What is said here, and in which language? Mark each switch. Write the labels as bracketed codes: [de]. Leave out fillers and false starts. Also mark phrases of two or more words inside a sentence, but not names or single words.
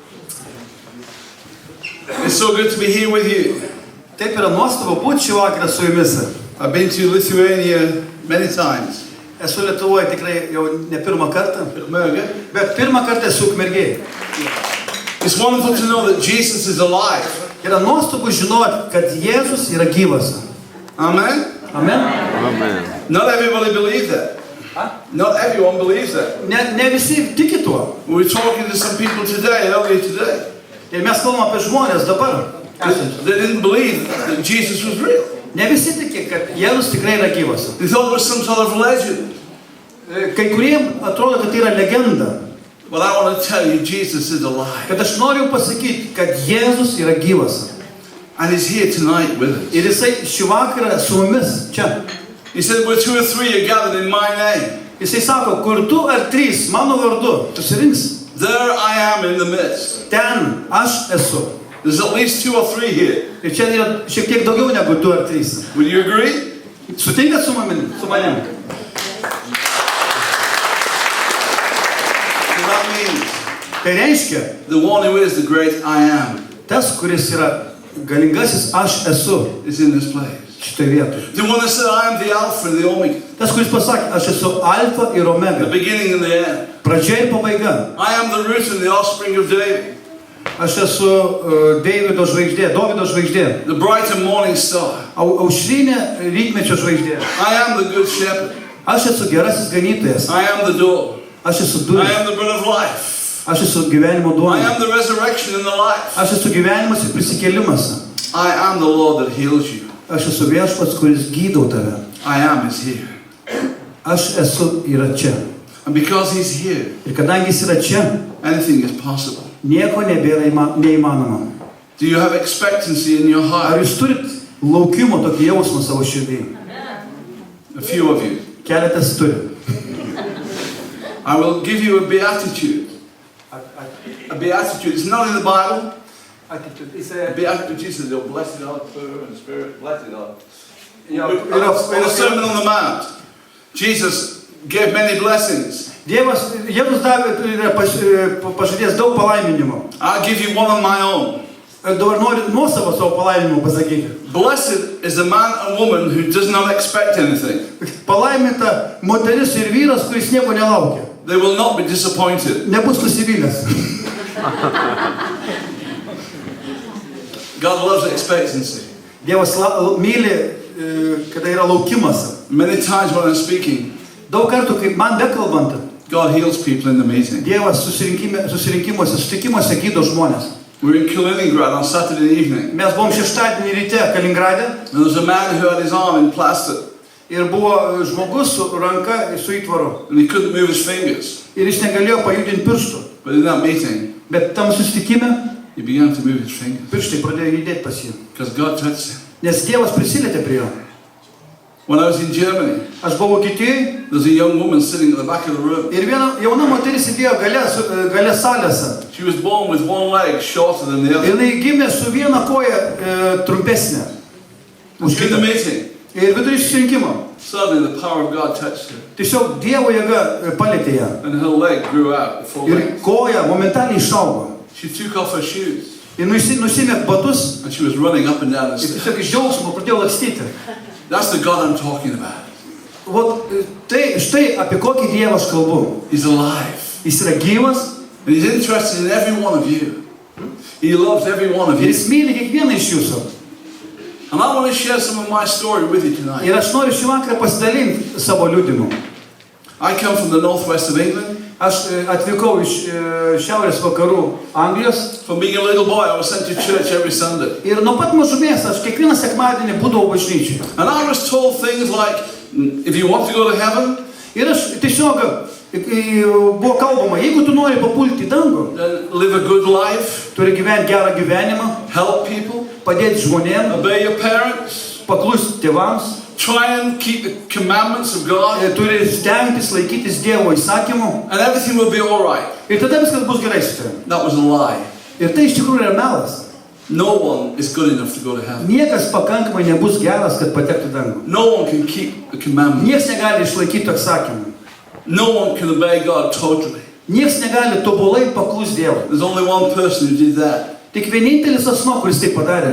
[en] It's so good to be here with you. [lt] Taip yra nuostabu būti šį vakarą su jumis. [en] I've been to Lithuania many times. [lt] Esu Lietuvoje tikrai jau ne pirmą kartą, bet pirmą kartą esu Ukmergėje. [en] It's wonderful to know that Jesus is alive. [lt] Yra nuostabu žinoti, kad Jėzus yra gyvas. [en] Amen? Amen. Amen. Not everybody believes that. Not everyone believes that. [lt] Ne visi tiki tuo. [en] We were talking to some people earlier today. [lt] Ir mes kalbam apie žmonės dabar. [en] They didn't believe that Jesus was real. [lt] Ne visi tiki, kad Jėzus tikrai yra gyvas. [en] They thought it was some sort of legend. [lt] Kai kuriem atrodo, kad tai yra legenda. [en] Well, I want to tell you, Jesus is alive. [lt] Kad aš noriu pasakyti, kad Jėzus yra gyvas. [en] And he's here tonight with us. [lt] Ir jisai šį vakarą su mumis čia. [en] He said, where 2 or 3 are gathered in my name. [lt] Jisai sako, kur 2 ar 3 mano vardu susirinks. [en] There I am in the midst. [lt] Ten aš esu. [en] There's at least 2 or 3 here. [lt] Ir čia yra šiek tiek daugiau negu 2 ar 3. [en] Would you agree? [lt] Sutinkat su manim? [en] So that means [lt] Tai reiškia, [en] the one who is the great I am [lt] tas, kuris yra galingasis aš esu [en] is in this place. [lt] šitoje vietoje. [en] The one that said, I am the Alpha and the Omega, [lt] Tas, kuris pasakė, aš esu alfa ir [en] the [lt] omega. [en] beginning and the end. [lt] Pradžia ir pabaiga. [en] I am the root and the offspring of David, [lt] Aš esu Davido žvaigždė, Dovido žvaigždė. [en] the bright and morning star. [lt] Aušrinė rytmečio žvaigždė. [en] I am the good shepherd. [lt] Aš esu gerasis ganytojas. [en] I am the door. [lt] Aš esu [en] I [lt] durys. [en] am the bread of life. [lt] Aš esu gyvenimo [en] I [lt] duona. [en] am the resurrection and the life. [lt] Aš esu gyvenimas ir prisikėlimas. [en] I am the Lord that heals you. [lt] Aš esu viešpats, kuris gydau tave. [en] I am is here. [lt] Aš esu yra čia. [en] And because he's here, [lt] Ir kadangi jis yra čia, [en] anything is possible. [lt] nieko nebėra neįmanoma. [en] Do you have expectancy in your [lt] Ar [en] heart? [lt] jūs turit laukimo tokį jausmą savo širdį? [en] A few of you. [lt] Keletas turi. [en] I will give you a beatitude. A beatitude. It's not in the Bible. A beatitude, Jesus said, blessed are the poor in spirit, blessed are. In the Sermon on the Mount, Jesus gave many blessings. [lt] Jėzus davė pažadėjęs daug palaiminimo. [en] I'll give you one of my own. [lt] Dabar noriu nuosavą savo palaiminimą pasakyti. [en] Blessed is the man and woman who does not expect anything. [lt] Palaiminta moteris ir vyras, kuris nieko nelaukia. [en] They will not be disappointed. [lt] Nebus nusivylęs. [en] God loves expectancy. [lt] Dievas myli, kada yra laukimas. [en] Many times when I'm speaking, [lt] Daug kartų, kaip man bekalbant, [en] God heals people in the meeting. [lt] Dievas susirinkimuose, sutikimuose gydo žmonės. [en] We were in Kaliningrad on Saturday evening. [lt] Mes buvom šeštadienį ryte Kaliningrade [en] And there was a man who had his arm in plaster [lt] ir buvo žmogus su ranka su įtvaru. [en] and he couldn't move his fingers. [lt] Ir jis negalėjo pajudinti pirštų. [en] But in that meeting, [lt] Bet tam susitikime [en] he began to move his fingers [lt] pirštai pradėjo judėti pas jį. [en] because God touched him. [lt] Nes Dievas prisilietė prie jo. [en] When I was in Germany, [lt] Aš buvau Vokietijoje [en] there was a young woman sitting at the back of the room. [lt] ir viena jauna moteris sėdėjo gale salėse. [en] She was born with one leg shorter than the [lt] Ir [en] other. [lt] jinai gimė su viena koja trumpesnė. [en] In the meeting, [lt] Ir vidury susirinkimo. [en] suddenly the power of God touched her [lt] Tiesiog Dievo jėga palėtė ją. [en] and her leg grew out, the full [lt] Ir [en] length. [lt] koja momentaliai išaugo. [en] She took off her shoes [lt] Ir nusimė batus [en] and she was running up and down the [lt] ir [en] stairs. [lt] tiesiog iš džiaugsmo pradėjo lakstyti. [en] That's the God I'm talking about. [lt] Vot, tai štai apie kokį Dievą aš kalbu. [en] He's alive. [lt] Jis yra gyvas [en] And he's interested in every one of you. He loves every one of [lt] ir [en] you. [lt] jis myli kiekvieną iš jūsų. [en] And I want to share some of my story with you tonight. [lt] Ir aš noriu šį vakarą pasidalinti savo liudimu. [en] I come from the northwest of England. [lt] Aš atvykau iš šiaurės vakarų Anglijos [en] From being a little boy, I was sent to church every Sunday. [lt] ir nuo pat mažumės aš kiekvieną sekmadienį būdavau bažnyčioje. [en] And I was told things like, if you want to go to heaven, [lt] Ir aš tiesiog buvo kalbama, jeigu tu nori papulti į dangų, [en] then live a good life, [lt] turi gyventi gerą gyvenimą, [en] help people, [lt] padėti žmonėms, [en] obey your parents, [lt] paklusti tėvams, [en] try and keep the commandments of God, [lt] turi stengtis laikytis Dievo įsakymų [en] and everything will be all right. [lt] ir tada viskas bus gerai su tavimi. [en] That was a lie. [lt] Ir tai iš tikrųjų yra melas. [en] No one is good enough to go to heaven. [lt] Niekas pakankamai nebus geras, kad patektų į dangų. [en] No one can keep the commandments. [lt] Niekas negali išlaikyti atsakymų. [en] No one can obey God totally. [lt] Niekas negali tobulai paklus Dievui. [en] There's only one person who did that, [lt] Tik vienintelis asmo, kuris tai padarė,